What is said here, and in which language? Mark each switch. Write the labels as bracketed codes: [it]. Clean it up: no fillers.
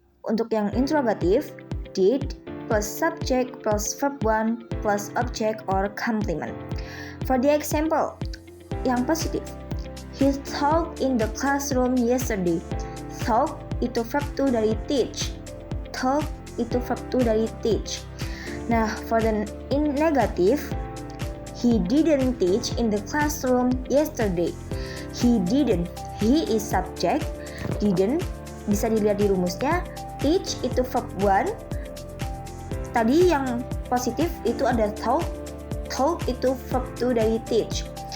[id] Untuk yang interrogatif, [en] did plus subject plus verb 1 plus object or complement. For the example, [id] yang positif, [en] he taught in the classroom yesterday. Taught itu verb 2 dari teach. Taught itu verb 2 dari teach. Nah, for the negative, he didn't teach in the classroom yesterday. He didn't. He is subject. [id] Didn't bisa dilihat di rumusnya. Teach itu verb 1. Tadi yang positif itu ada taught. Taught itu verb 2 dari teach.